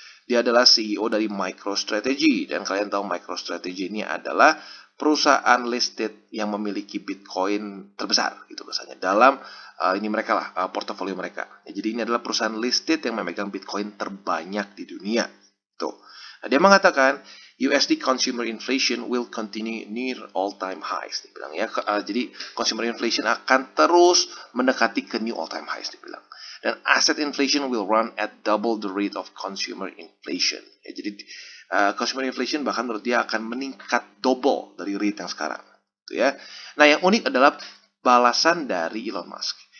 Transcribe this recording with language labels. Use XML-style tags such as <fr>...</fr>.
<id>Dia adalah CEO dari MicroStrategy, dan kalian tahu MicroStrategy ini adalah perusahaan listed yang memiliki Bitcoin terbesar gitu misalnya dalam ini mereka lah portofolio mereka. Ya, jadi ini adalah perusahaan listed yang memegang Bitcoin terbanyak di dunia. Tuh. Nah, dia mengatakan</id> <en>USD consumer inflation will continue near all-time highs.</en> <id>Dia bilang ya, jadi consumer inflation akan terus mendekati ke</id> <en>new all-time highs.</en> <id>Dia bilang.</id> <en>Dan asset inflation will run at double the rate of consumer inflation.</en> <id>Ya, jadi consumer inflation bahkan menurut dia akan meningkat double dari rate yang sekarang. Gitu ya. Nah, yang unik adalah balasan dari Elon Musk.</id>